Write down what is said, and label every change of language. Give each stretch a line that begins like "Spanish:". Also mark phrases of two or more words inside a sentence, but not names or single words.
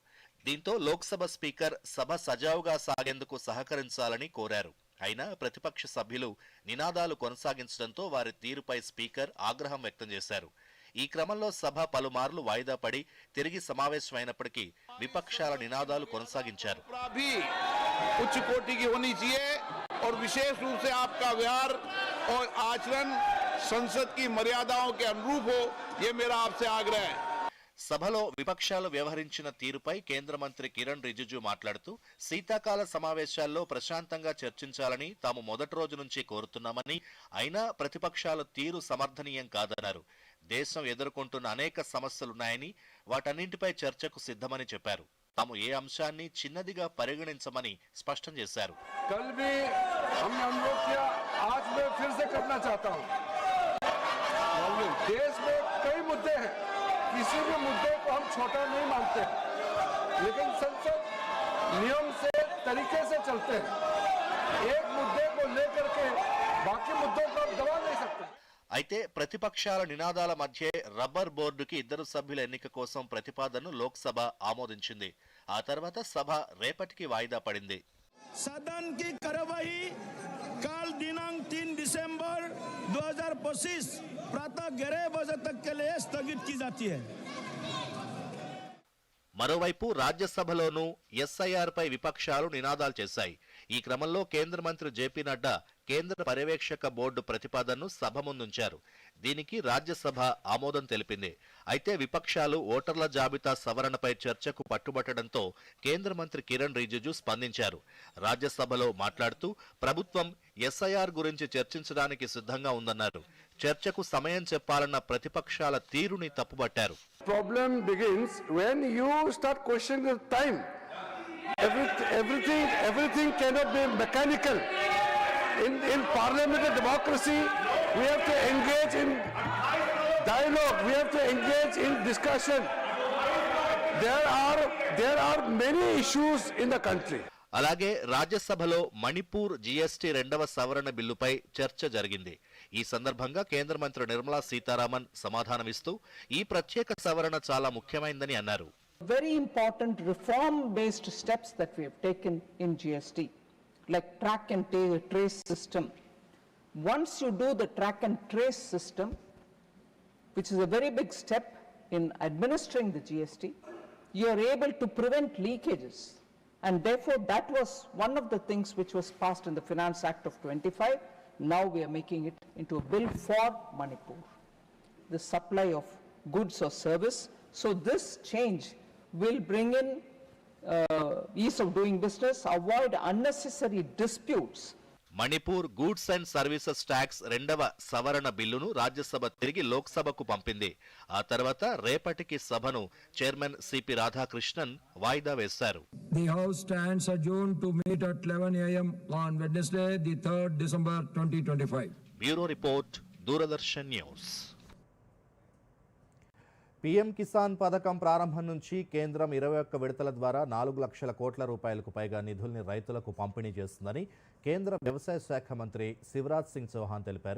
Telugu: దీంతో లోక్సభ స్పీకర్ సభ సజావుగా సాగేందుకు సహకరించాలని కోరారు. అయినా ప్రతిపక్ష సభ్యులు నినాదాలు కొనసాగించడంతో వారి తీరుపై స్పీకర్ ఆగ్రహం వ్యక్తం చేశారు. ఈ క్రమంలో సభ పలుమార్లు వాయిదా పడి తిరిగి సమావేశమైనప్పటికీ విపక్షాల నినాదాలు కొనసాగించారు.
Hindi: उच्च कोटि की होनी चाहिए और विशेष रूप से आपका व्यवहार और आचरण संसद की मर्यादाओं के अनुरूप हो, ये मेरा आपसे आग्रह है.
Telugu: సభలో విపక్షాలు వ్యవహరించిన తీరుపై కేంద్ర మంత్రి కిరణ్ రిజిజు మాట్లాడుతూ శీతాకాల సమావేశాల్లో ప్రశాంతంగా చర్చించాలని తాము మొదటి రోజు నుంచి కోరుతున్నామని, అయినా ప్రతిపక్షాల తీరు సమర్థనీయం కాదన్నారు. దేశం ఎదుర్కొంటున్న అనేక సమస్యలున్నాయని, వాటన్నింటిపై చర్చకు సిద్ధమని చెప్పారు. తాము ఏ అంశాన్ని చిన్నదిగా పరిగణించమని స్పష్టం చేశారు.
Hindi: किसी भी मुद्दे को हम छोटा नहीं मानते, लेकिन संसद नियम से तरीके से चलते हैं. एक मुद्दे को लेकर के बाकी मुद्दों को हम दबा नहीं सकते.
Telugu: అయితే ప్రతిపక్షాల నినాదాల మధ్య రబ్బర్ బోర్డుకి ఇద్దరు సభ్యుల ఎన్నిక కోసం ప్రతిపాదనను లోక్సభ ఆమోదించింది. ఆ తర్వాత సభ రేపటికి వాయిదా పడింది.
Hindi: सदन की कार्यवाही कल दिनांक 3 दिसंबर 2025 प्रातः 11 बजे तक के लिए स्थगित की जाती है.
Telugu: మరోవైపు రాజ్యసభలోనూ ఎస్ఐఆర్ పై విపక్షాలు నినాదాలు చేశాయి. ఈ క్రమంలో కేంద్ర మంత్రి జేపీ నడ్డా కేంద్ర పర్యవేక్షక బోర్డు ప్రతిపాదనను సభ ముందుంచారు. దీనికి రాజ్యసభ ఆమోదం తెలిపింది. అయితే విపక్షాలు ఓటర్ల జాబితా సవరణపై చర్చకు పట్టుబట్టడంతో కేంద్ర మంత్రి కిరణ్ రిజిజు స్పందించారు. రాజ్యసభలో మాట్లాడుతూ ప్రభుత్వం ఎస్ఐఆర్ గురించి చర్చించడానికి సిద్ధంగా ఉందన్నారు. చర్చకు సమయం చెప్పాలన్న ప్రతిపక్షాల తీరుని తప్పుబట్టారు.
English: Problem begins when you start questioning the time. Everything cannot be mechanical. In parliamentary democracy, we have to engage in dialogue. We have to engage in discussion. There are many issues in the country.
Telugu: అలాగే రాజ్యసభలో మణిపూర్ జీఎస్టీ రెండవ సవరణ బిల్లుపై చర్చ జరిగింది. ఈ సందర్భంగా కేంద్ర మంత్రి నిర్మలా సీతారామన్ సమాధానమిస్తూ ఈ ప్రత్యేక సవరణ చాలా ముఖ్యమైనదని అన్నారు.
English: Very important reform-based steps that we have taken in GST, like track and trace system. Once you do the track and trace system, which is a very big step in administering the GST, you are able to prevent leakages. And therefore, that was one of the things which was passed in the Finance Act of 25. Now we are making it into a bill for Manipur, the supply of goods or service. So this change will bring in ease of doing business, avoid unnecessary disputes.
Telugu: మణిపూర్
English: Goods and Services Tax
Telugu: రెండవ సవరణ బిల్లును రాజ్యసభ తిరిగి లోక్సభకు పంపింది. ఆ తర్వాత రేపటికి సభను చైర్మన్ సిపి రాధాకృష్ణన్ వాయిదా వేశారు.
English: The House stands adjourned to meet at 11 a.m. on Wednesday, the 3rd December 2025. Bureau Report,
Telugu: దూరదర్శన్ న్యూస్. పీఎం కిసాన్ పథకం ప్రారంభం నుంచి కేంద్రం 21 విడతల ద్వారా 4 లక్షల కోట్ల రూపాయలకు పైగా నిధుల్ని రైతులకు పంపిణీ చేస్తుందని కేంద్ర వ్యవసాయ శాఖ మంత్రి శివరాజ్ సింగ్ చౌహాన్ తెలిపారు.